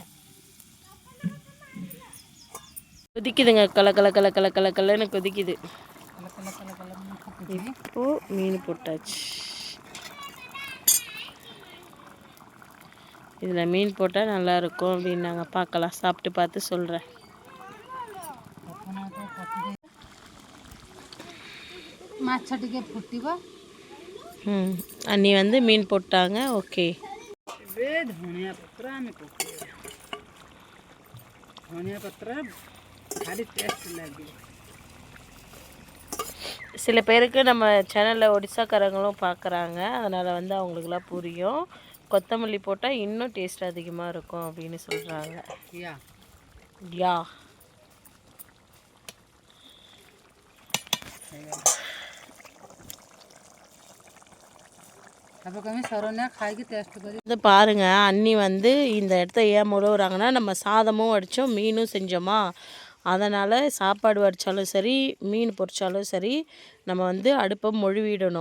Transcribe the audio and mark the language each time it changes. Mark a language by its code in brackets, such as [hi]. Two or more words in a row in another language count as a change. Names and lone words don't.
[ta] கொதிக்குதுங்க, கலன்னு கொதிக்குது. இப்போ மீன் போட்டாச்சு. இதில் மீன் போட்டால் நல்லாயிருக்கும் அப்படின்னு நாங்கள் பார்க்கலாம், சாப்பிட்டு பார்த்து சொல்கிறேன். [or] ମାଛ ଟିକେ ଫୁଟିବ। [ta] அண்ணி வந்து மீன் போட்டாங்க. ஓகே, [or] ଏବେ ଧନିଆ ପତ୍ର ଆମେ ପକେଇବା। ଧନିଆ ପତ୍ର ଭାରି ଟେଷ୍ଟ ଲାଗିବ। [ta] சில பேருக்கு நம்ம சேனலில் ஒடிசாக்காரங்களும் பார்க்குறாங்க, அதனால் வந்து அவங்களுக்குலாம் புரியும். கொத்தமல்லி போட்டால் இன்னும் டேஸ்ட் அதிகமாக இருக்கும் அப்படின்னு சொல்கிறாங்க. யா இது பாருங்க, அண்ணி வந்து இந்த இடத்த ஏன் முழுவுறாங்கன்னா, நம்ம சாதமும் வடித்தோம் மீனும் செஞ்சோமா, அதனால் சாப்பாடு வடித்தாலும் சரி மீன் பொரிச்சாலும் சரி நம்ம வந்து அடுப்பை மொழுவிடணும்.